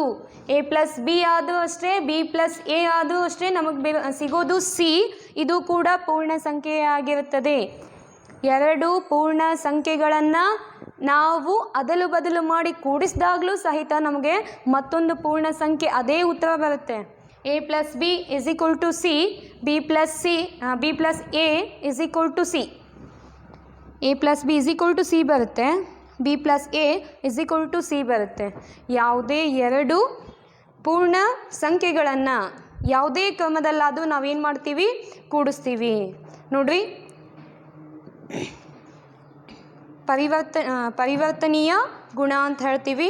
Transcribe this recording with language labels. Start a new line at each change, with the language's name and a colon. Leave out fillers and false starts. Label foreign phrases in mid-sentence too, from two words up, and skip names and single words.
Kannada: a + b ಆದರೂ ಅಷ್ಟೇ, b + a ಆದರೂ ಅಷ್ಟೇ, ನಮಗೆ ಸಿಗೋದು ಸಿ. ಇದು ಕೂಡ ಪೂರ್ಣ ಸಂಖ್ಯೆಯೇ ಆಗಿರುತ್ತದೆ. ಎರಡು ಪೂರ್ಣ ಸಂಖ್ಯೆಗಳನ್ನು ನಾವು ಅದಲು ಬದಲು ಮಾಡಿ ಕೂಡಿಸಿದಾಗಲೂ ಸಹಿತ ನಮಗೆ ಮತ್ತೊಂದು ಪೂರ್ಣ ಸಂಖ್ಯೆ ಅದೇ ಉತ್ತರ ಬರುತ್ತೆ.
English: a + b = c, b + a = c.
Kannada: a + b = c ಬರುತ್ತೆ, b + a = c ಬರುತ್ತೆ. ಯಾವುದೇ ಎರಡು ಪೂರ್ಣ ಸಂಖ್ಯೆಗಳನ್ನು ಯಾವುದೇ ಕ್ರಮದಲ್ಲಾದರೂ ನಾವೇನು ಮಾಡ್ತೀವಿ? ಕೂಡಿಸ್ತೀವಿ. ನೋಡ್ರಿ, ಪರಿವರ್ತನೀಯ ಗುಣ ಅಂತ ಹೇಳ್ತೀವಿ.